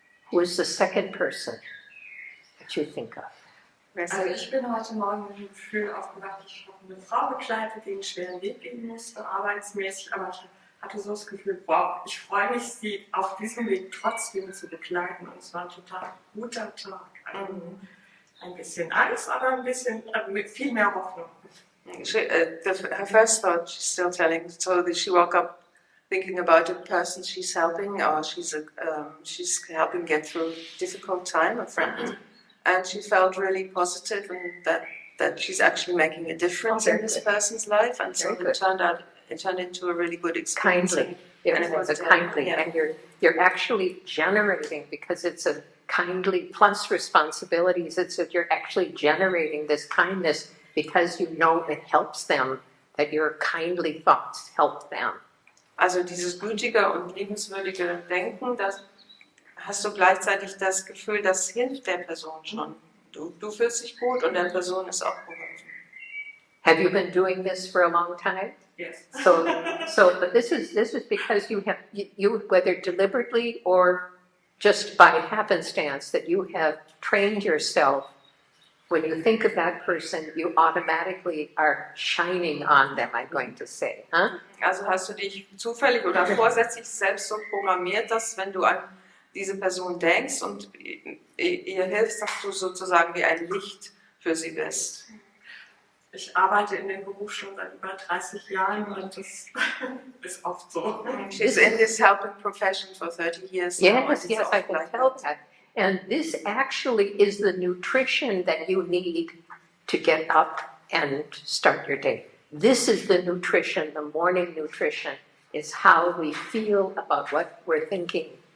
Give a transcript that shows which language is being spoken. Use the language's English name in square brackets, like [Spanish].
[English] Who is the second person that you think of? [German] Also ich bin heute Morgen mit dem Gefühl aufgewacht, ich habe eine Frau begleitet, die einen schweren Weg gehen musste, arbeitsmäßig, aber ich hatte so das Gefühl, wow, ich freue mich, sie auf diesem Weg trotzdem zu begleiten. Und es war ein total guter Tag. Ein bisschen Angst, aber ein bisschen mit viel mehr Hoffnung. [English] Her first thought, she's still telling, so that she woke up thinking about a person she's helping, or she's helping get through a difficult time, a friend, and she felt really positive, and that she's actually making a difference in this person's life, and so it turned into a really good experience. Kindly. And It was a kindly, yeah. and you're actually generating, because it's a kindly plus responsibilities. It's that you're actually generating this kindness because you know it helps them, that your kindly thoughts help them. [German] Also dieses gütige und liebenswürdige Denken, das hast du gleichzeitig das Gefühl, das hilft der Person schon. Du fühlst dich gut und der Person ist auch geholfen. [English] Have you been doing this for a long time? Yes. But this is because you whether deliberately or just by happenstance, that you have trained yourself. When you think of that person, you automatically are shining on them, I'm going to say. Huh? [German] Also hast du dich zufällig oder vorsätzlich selbst so programmiert, dass wenn du an diese Person denkst und ihr hilfst, dass du sozusagen wie ein Licht für sie bist. Ich arbeite in dem Beruf schon seit über 30 Jahren und das ist oft so. [English] She's in this helping profession for 30 years now. Yes, I can tell that. And this actually is the nutrition that you need to get up and start your day. This is the nutrition, the morning nutrition, is how we feel about what we're thinking.